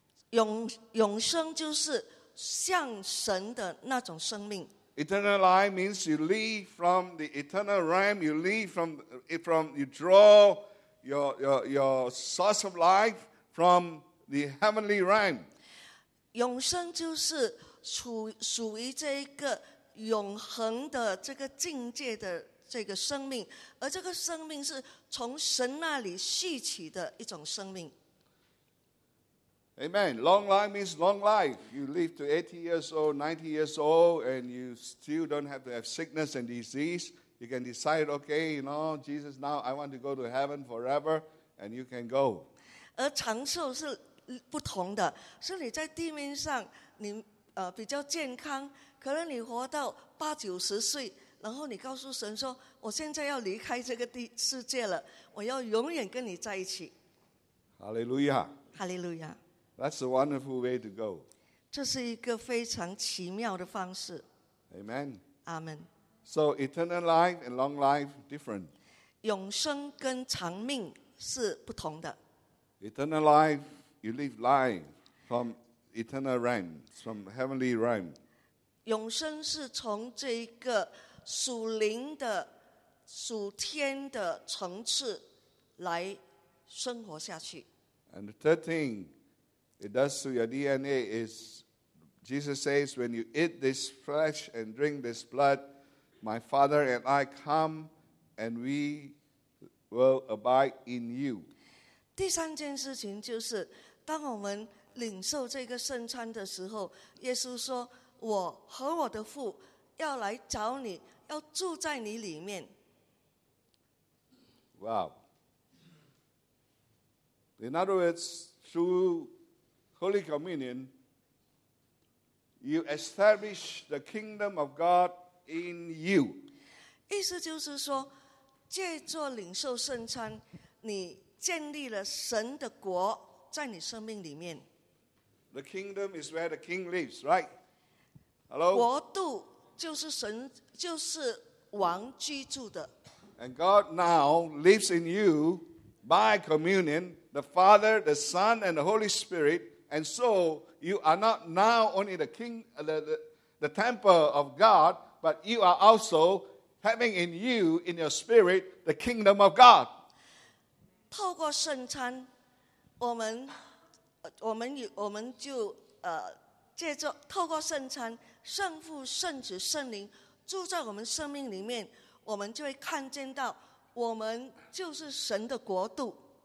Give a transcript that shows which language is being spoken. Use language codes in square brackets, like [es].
[zh] 永生就是像神的那种生命。 [en] Eternal life means you leave from the eternal realm. You leave from you draw your source of life from the heavenly realm. [zh] 永生就是属于这一个永恒的这个境界的这个生命，而这个生命是从神那里续起的一种生命。 [en] Amen. Long life means long life. You live to 80 years old, 90 years old, and you still don't have to have sickness and disease. You can decide, okay, you know, Jesus, now I want to go to heaven forever, and you can go. [zh] 而长寿是不同的，是你在地面上，你比较健康，可能你活到八九十岁，然后你告诉神说，我现在要离开这个世界了，我要永远跟你在一起。 [en] Hallelujah. Hallelujah. That's a wonderful way to go. [zh] 这是一个非常奇妙的方式。 [en] Amen. Amen. So eternal life and long life different. [zh] 永生跟长命是不同的。 [en] Eternal life, you live life from eternal realm, from heavenly realm. [zh] 永生是从这一个属灵的、属天的层次来生活下去。 [en] And the third thing. It does to your DNA is, Jesus says, when you eat this flesh and drink this blood, my Father and I come and we will abide in you. [zh] 第三件事情就是，当我们领受这个圣餐的时候，耶稣说，我和我的父要来找你，要住在你里面。 [en] Wow. In other words, through Holy Communion, you establish the kingdom of God in you. [zh] 意思就是说，借着领受圣餐，你建立了神的国在你生命里面。 [en] The kingdom is where the king lives, right? Hello. [zh] 国度就是神，就是王居住的。 [en] And God now lives in you by communion, the Father, the Son, and the Holy Spirit. And so you are not now only the king, the temple of God, but you are also having in you, in your spirit, the kingdom of God. [zh] 透过圣餐，我们就借着透过圣餐，圣父、圣子、圣灵住在我们生命里面，我们就会看见到我们就是神的国度。